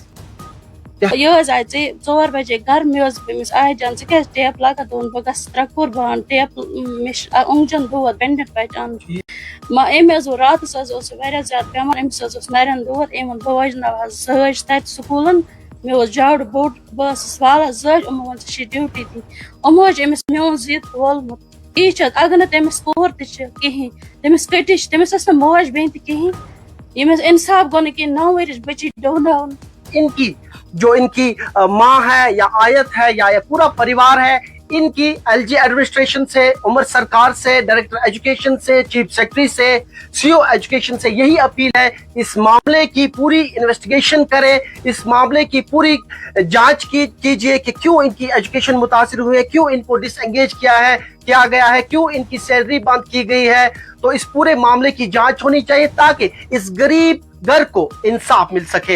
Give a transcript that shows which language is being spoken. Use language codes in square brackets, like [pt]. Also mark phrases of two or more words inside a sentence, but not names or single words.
[ks] یہِ حظ آیہِ ژٕ 4 بجے گرٕ مےٚ حظ أمِس آیہِ جان ژٕ کیٛازِ ٹیپ لاگان دوٚپُن بہٕ گژھٕ ترٛکوٗر بہٕ اَنہٕ ٹیپ مےٚ چھِ اوٚنٛگجن دود پٮ۪نڈٮ۪نٹ پَچہِ اَنُن أمۍ حظ ووٚن راتَس حظ اوس واریاہ زیادٕ بیٚمار أمِس حظ اوس نَرٮ۪ن دود أمۍ ووٚن بہٕ وَجناو حظ زٲج تَتہِ سکوٗلن مےٚ اوس جاڑٕ بوٚڑ بہٕ ٲسٕس والان زٲج یِمو ووٚن ژےٚ چھِ ڈیوٗٹی دِنۍ یِمو حظ چھِ أمِس میون ضِد وولمُت یی چھِ اگر نہٕ تٔمِس کوٗر تہِ چھِ کِہیٖنۍ تٔمِس کٔٹِچ تٔمِس ٲس نہٕ موج بیٚنہِ تہِ کِہیٖنۍ ییٚمِس اِنصاف گوٚو نہٕ کِہیٖنۍ 9 ؤرِش بٔچی ڈوناوُن [ur] ان کی جو ان کی ماں ہے یا آیت ہے یا پورا پریوار ہے ان کی ایل جی ایڈمنسٹریشن سے عمر سرکار سے [en] director education [ur] سے [en] chief secretary [ur] سے [en] CEO education [ur] سے یہی اپیل ہے اس معاملے کی پوری انویسٹیگیشن کرے اس معاملے کی پوری جانچ کیجیے کہ کیوں ان کی ایجوکیشن متاثر ہوئے کیوں ان کو ڈس انگیج کیا گیا ہے کیوں ان کی سیلری بند کی گئی ہے تو اس پورے معاملے کی جانچ ہونی چاہیے تاکہ اس غریب گھر کو انصاف مل سکے